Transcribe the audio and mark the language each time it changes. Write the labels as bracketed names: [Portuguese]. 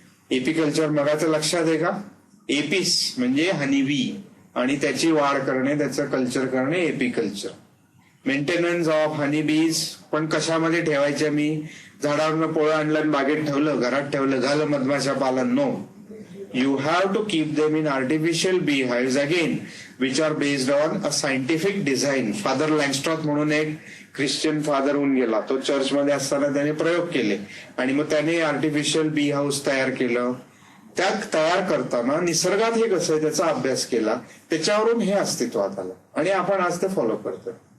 [Marathi] Apiculture मगाचं लक्षात आहे का? एपिस म्हणजे हनीबी, आणि त्याची वाढ करणे, त्याचं कल्चर करणे एपिकल्चर. [English] Maintenance of honeybees. [Marathi] पण कशामध्ये ठेवायच्या? मी झाडावरनं पोळं आणलं, बागेत ठेवलं, घरात ठेवलं, झालं मधमाशा पालन? [English] No, you have to keep them in artificial beehives again, which are based on a scientific design. [Marathi] Father लँगस्ट्रॉथ म्हणून एक ख्रिश्चन फादर होऊन गेला, तो चर्चमध्ये असताना त्याने प्रयोग केले, आणि मग त्याने आर्टिफिशियल बी हाऊस तयार केलं. त्या तयार करताना निसर्गात हे कसं आहे त्याचा अभ्यास केला, त्याच्यावरून हे अस्तित्वात आलं, आणि आपण आज ते फॉलो करतोय.